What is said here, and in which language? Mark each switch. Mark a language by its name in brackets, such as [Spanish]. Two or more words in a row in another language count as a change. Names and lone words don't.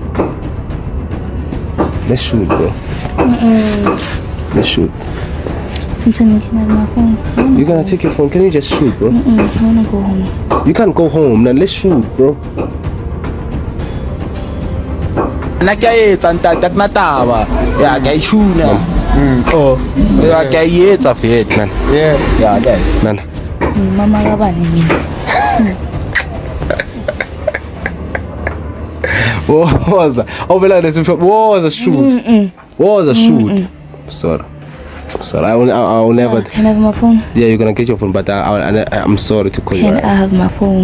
[English] Let's shoot, bro. Let's shoot. Sometimes can I have my phone? You're gonna take your phone. Can you just shoot, bro? I wanna go home. You can't go home. Then let's shoot, bro. [Southern Sotho] Na ke etsa ntate ke mataba ya ke itshuna oh ya ke etsa fela [English] Man. yeah guys Man. [Zulu] Mama kabani mina. [English] What was that? Oh, what was a shoot? What was a shoot? Sorry. I will never. Can I have my phone? Yeah, you're gonna get your phone, but I'm sorry to call you. Can I have my phone?